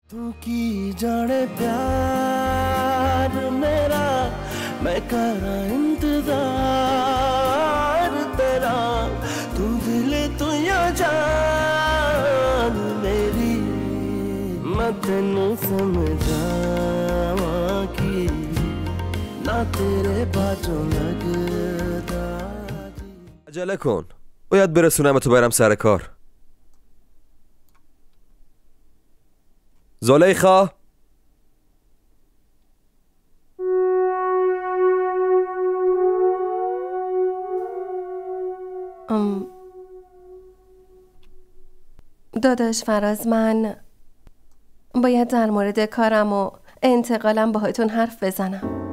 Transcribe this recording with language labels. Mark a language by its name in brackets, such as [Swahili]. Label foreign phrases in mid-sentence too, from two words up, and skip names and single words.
[Punjabi] ਤੂ ਕੀ ਜਾਣੇ ਪਿਆਰ ਮੇਰਾ ਮੈਂ ਕਰਾ ਇੰਤਜ਼ਾਰ ਤੇਰਾ ਤੂ ਦਿਲ ਤੂ ਯਾ ਜਾਨ ਮੇਰੀ ਮੈਂ ਤੇਨੂ ਸਮਝਾਵਾ ਕੀ ਨਾ ਤੇਰੇ ਬਾਜੂ ਲਗਦਾ [Persian] عجله کن باید برسونم تو برم سر کار. زلیخا داداش فراز، من باید در مورد کارم و انتقالم باهاتون حرف بزنم.